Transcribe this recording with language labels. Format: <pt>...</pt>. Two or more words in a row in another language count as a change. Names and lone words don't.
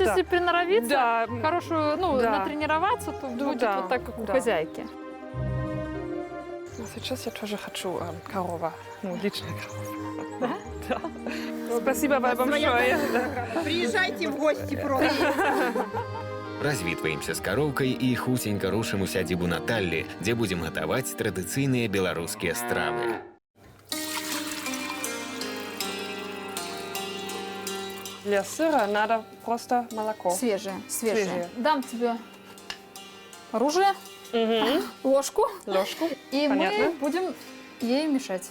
<ru>если приноровиться, Да, хорошую, ну, Да. натренироваться, то Ну, будет да, вот так, как у да. хозяйки. ну, сейчас я тоже хочу корова. Ну, лично корова. Да? Спасибо вам большое. Приезжайте в гости просто.</ru> <be>Развітваемся з кароўкай і хутенька рушым у сядзібу Наталлі, дзе будзем гатаваць традыцыйныя беларускія стравы.</be> <ru>Для сыра надо просто молоко. Свежее. Свежее. Дам тебе оружие, Мгм. ложку, Ложку. и Понятно. мы будем ей мешать.</ru>